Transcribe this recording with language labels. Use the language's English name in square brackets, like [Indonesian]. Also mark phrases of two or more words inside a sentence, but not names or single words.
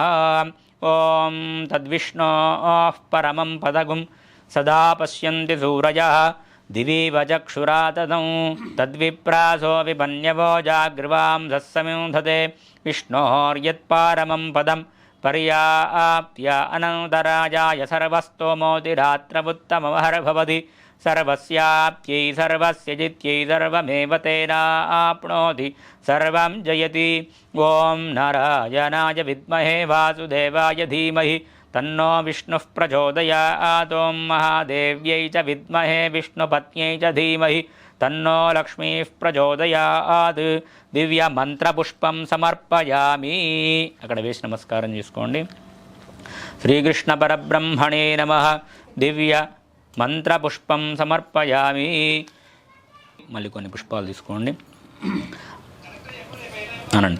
[Sanskrit] ॐ तद्विष्णोः परमं पदगुं सदा पश्यन्ति सूरयः दिवीव चक्षुराततं तद्विप्रासो विपन्यवो जागृवां सस्समिन्धते विष्णोर्यत्पारमं पदं पर्याप्त्य अनन्तराजाय सर्वस्तोमोतिरात्रमुत्तममहर्भवति सर्वस्याप्त्यै सर्वस्य जित्यै सर्वमेव तेनाप्नोति सर्वं जयति। ॐ नारायणाय विद्महे वासुदेवाय धीमहि तन्नो विष्णुः प्रचोदयात्। ॐ महादेव्यै च विद्महे विष्णुपत्न्यै च धीमहि तन्नो लक्ष्मीः प्रचोदयात्। దివ్య మంత్రపుష్పం సమర్పయామి. [Telugu] అక్కడ వేసి నమస్కారం చేసుకోండి. [Sanskrit] శ్రీకృష్ణ పరబ్రహ్మణే నమః. దివ్య మంత్రపుష్పం సమర్పయామి. [Telugu] మళ్ళీ కొన్ని పుష్పాలు తీసుకోండి అనండి.